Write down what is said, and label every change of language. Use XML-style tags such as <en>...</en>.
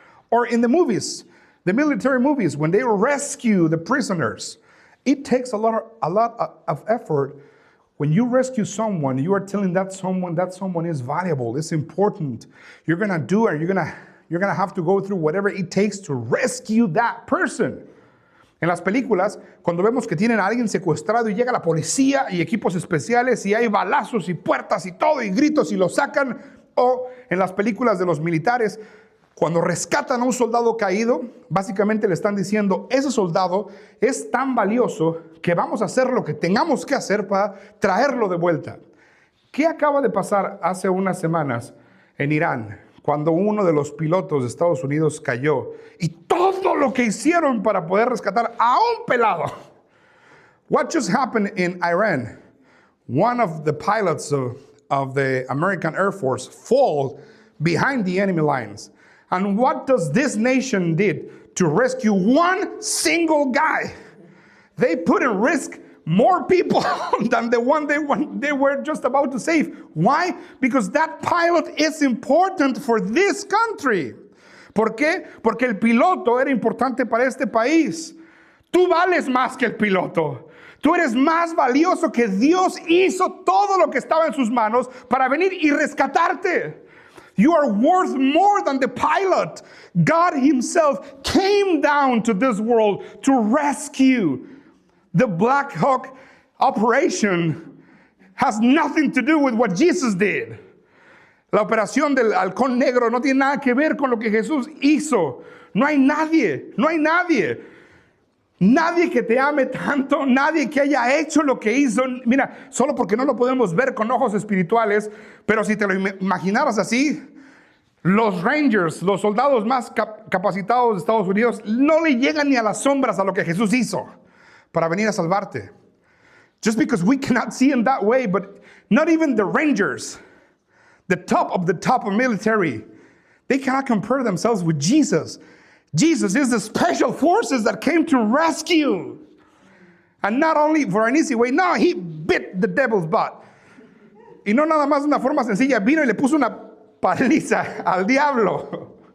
<en>Or in the movies, the military movies, when they rescue the prisoners, it takes a lot of effort. When you rescue someone, you are telling that someone is valuable, it's important. You're gonna do it, you're gonna have to go through whatever it takes to rescue that person.</en> <es>En las películas, cuando vemos que tienen a alguien secuestrado y llega la policía y equipos especiales y hay balazos y puertas y todo y gritos y lo sacan, o en las películas de los militares, cuando rescatan a un soldado caído, básicamente le están diciendo, ese soldado es tan valioso que vamos a hacer lo que tengamos que hacer para traerlo de vuelta. ¿Qué acaba de pasar hace unas semanas en Irán? Cuando uno de los pilotos de Estados Unidos cayó y todo lo que hicieron para poder rescatar a un pelado.</es> <en>What just happened in Iran? One of the pilots of the American Air Force fall behind the enemy lines. And what does this nation did to rescue one single guy? They put in risk more people than the one they were just about to save. Why? Because that pilot is important for this country.</en> <es>¿Por qué? Porque el piloto era importante para este país. Tú vales más que el piloto. Tú eres más valioso que Dios hizo todo lo que estaba en sus manos para venir y rescatarte.</es> <en>You are worth more than the pilot. God himself came down to this world to rescue. The Black Hawk operation has nothing to do with what Jesus did.</en> <es>La operación del halcón negro no tiene nada que ver con lo que Jesús hizo. No hay nadie que te ame tanto, nadie que haya hecho lo que hizo. Mira, solo porque no lo podemos ver con ojos espirituales, pero si te lo imaginaras así, los Rangers, los soldados más capacitados de Estados Unidos, no le llegan ni a las sombras a lo que Jesús hizo para venir a salvarte.</es> <en>Just because we cannot see him that way, but not even the Rangers, the top of military, they cannot compare themselves with Jesus. Jesus is the special forces that came to rescue. And not only for an easy way, no, he bit the devil's butt.</en> <es>Y no nada más de una forma sencilla, vino y le puso una paliza al diablo.</es>